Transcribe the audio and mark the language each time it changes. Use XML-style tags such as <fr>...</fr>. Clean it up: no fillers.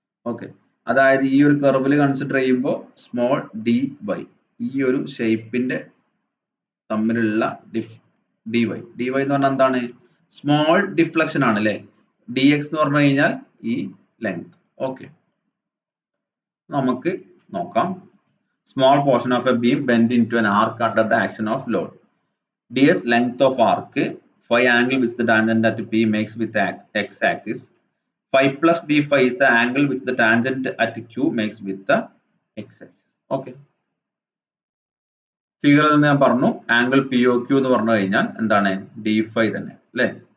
<ml>Okay, അതായത് ഈ ഒരു കർവിൽ കൺസിഡർ ചെയ്യുമ്പോൾ സ്മോൾ dy, ഈ ഒരു ഷേപ്പിന്റെ തമ്മിലുള്ള dy എന്ന് പറഞ്ഞാൽ എന്താണ്, സ്മോൾ ഡിഫ്ലക്ഷൻ ആണ് അല്ലെ. dx എന്ന് പറഞ്ഞു കഴിഞ്ഞാൽ ഈ ലെങ്ത്. ഓക്കെ, നമുക്ക് നോക്കാം.</ml> <en>Small portion of a beam bent into an arc under the action of load. ds length of arc, phi angle which the tangent at P makes with the x-axis. Phi plus d5 is the angle which the tangent at Q makes with the x-axis. Okay.</en> <ml>ഫിഗറിൽ ഞാൻ പറഞ്ഞു angle POQ എന്ന് പറഞ്ഞു കഴിഞ്ഞാൽ എന്താണ്, d5 തന്നെ അല്ലേ.</ml>